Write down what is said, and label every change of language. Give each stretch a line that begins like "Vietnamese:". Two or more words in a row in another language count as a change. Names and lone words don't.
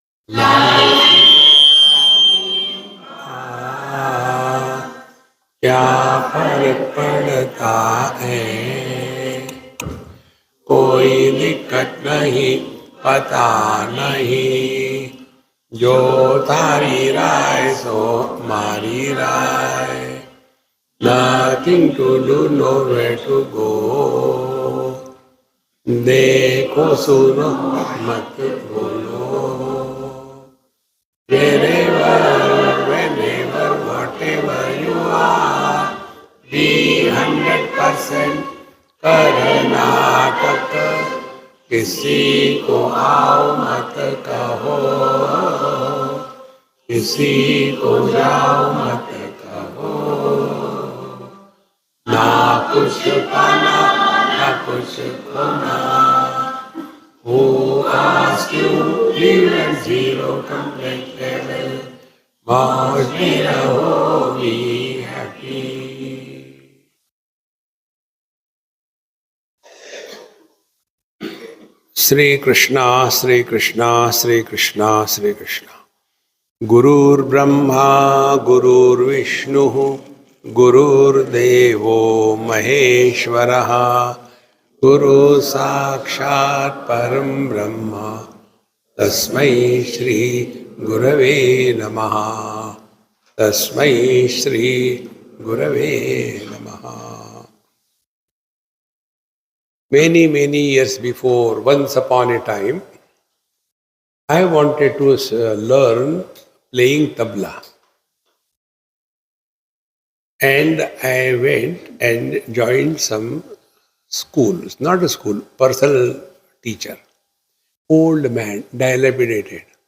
Hindi: क्या फर्क पड़ता है, कोई दिक्कत नहीं, पता नहीं,
Gujarati: જો તારી રાય સો મારી રાય,
English: nothing to do, nowhere to go,
Hindi: देखो सुनो मत बोलो,
English: wherever, whenever, whatever you are, be 100% कर्नाटक,
Hindi: किसी को आओ मत कहो, किसी को जाओ मत कहो, ना कुछ पाना ना कुछ खोना,
English: who asked you live at zero complaint level,
Hindi: मौज में रहो,
English: be happy.
Hindi: श्री कृष्णा श्री कृष्णा श्री कृष्णा श्री कृष्णा.
Sanskrit: गुरुर्ब्रह्मा गुरुर्विष्णुः गुरुर्देवो महेश्वरः, गुरु साक्षात् परं ब्रह्म, तस्मै श्री गुरवे नमः, तस्मै श्री गुरवे नमः.
English: Many years before, once upon a time, I wanted to learn playing tabla. And I went and joined some schools, not a school, personal teacher, old man, dilapidated.